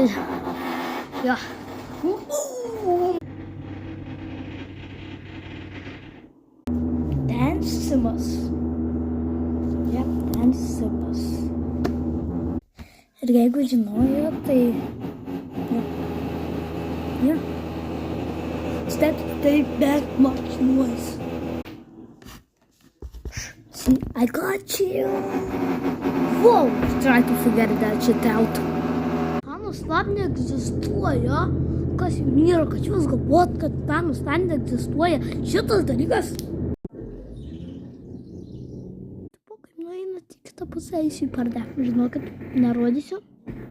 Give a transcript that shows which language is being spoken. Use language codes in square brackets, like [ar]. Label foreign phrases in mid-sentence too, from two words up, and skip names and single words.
[lt] Ja. Ten Simas. Ja, ten Simas. Ir jeigu žinojo, tai... Ja. [en] Step take that much noise. See, I got you. Whoa, try to figure that shit out. [lt] Thanos net neegzistuoja. Kas jums yra, kad jūs galvot, kad Thanos net neegzistuoja. Šitas dalykas. Tipo, kaip nueinat į kitą pusę, eisiu į pardę. Žinokit, nerodysiu.